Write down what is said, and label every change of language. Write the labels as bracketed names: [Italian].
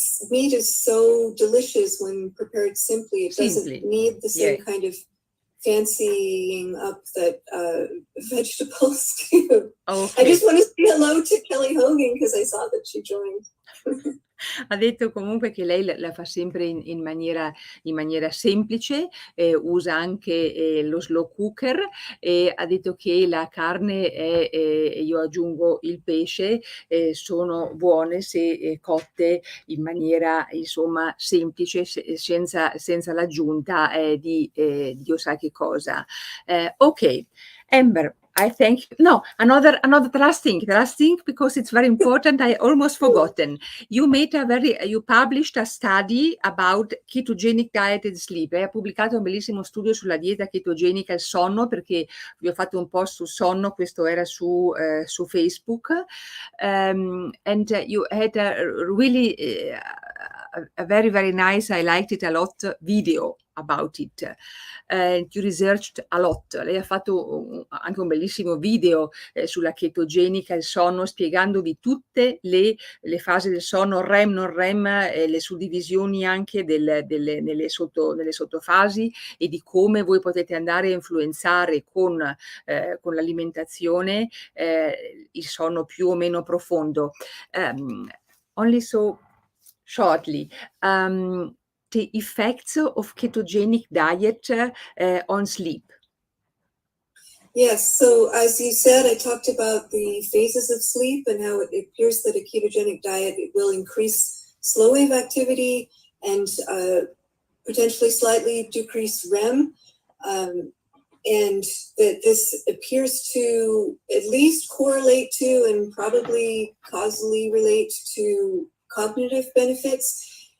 [English] Meat is so delicious when prepared simply. It doesn't need the same kind of fancying up that vegetables do. Okay. I just want to say hello to Kelly Hogan because I saw that she joined. [Italian] Ha detto comunque che lei la fa sempre in maniera semplice, usa anche lo slow cooker, e ha detto che la carne e io aggiungo il pesce, sono buone se cotte in maniera insomma semplice, senza l'aggiunta di Dio sa che cosa. [English] Okay, Amber, I thank you. No, another the last thing, because it's very important. I almost forgotten. You published a study about ketogenic diet and sleep. [Italian] Ha pubblicato un bellissimo studio sulla dieta chetogenica e il sonno, perché vi ho fatto un post sul sonno, questo era su Facebook. [English] And you had a really a very, very nice, I liked it a lot, video about it. You researched a lot. [Italian] Lei ha fatto anche un bellissimo video sulla chetogenica e il sonno, spiegandovi tutte le fasi del sonno, REM, non REM, le suddivisioni anche nelle sottofasi, e di come voi potete andare a influenzare con l'alimentazione il sonno più o meno profondo. [English] Only so shortly, the effects of ketogenic diet on sleep. Yes, so as you said, I talked about the phases of sleep and how it appears that a ketogenic diet will increase slow wave activity and potentially slightly decrease REM, and that this appears to at least correlate to and probably causally relate to cognitive benefits.